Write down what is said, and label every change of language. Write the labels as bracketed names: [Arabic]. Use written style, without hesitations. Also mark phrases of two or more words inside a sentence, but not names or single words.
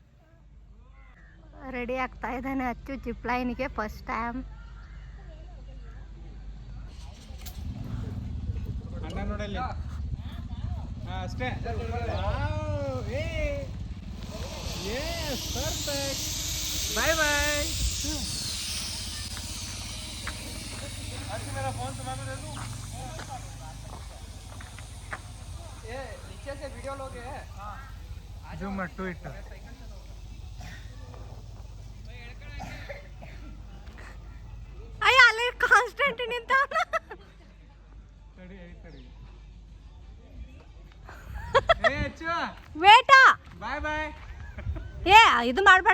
[Kannada] ರೆಡಿ ಆಗ್ತಾ ಇದ್ದಾನೆ ಅಚ್ಚು ಜಿಪ್ ಲೈನಿಗೆ [English] first time. [Kannada] ಅಣ್ಣ ನೋಡಲ್ಲಿ. ಅಷ್ಟೇ. ಪರ್ಫೆಕ್ಟ್. [English] bye bye. [Hindi] मेरा फोन तुम्हारे दे दूं? ये नीचे से वीडियो लोगे? हाँ. [English] Zoom at to it. [Kannada] ಅಯ್ಯ ಅಲ್ಲಿ ಕಾನ್ಸ್ಟೆಂಟ್ ನಿಂತ. ತಡಿ ತಡಿ. ಏ ಅಚ್ಚು. ವೇಟ. [English] bye bye. [Kannada] ಏ ಇದು ಮಾಡಬೇಡ.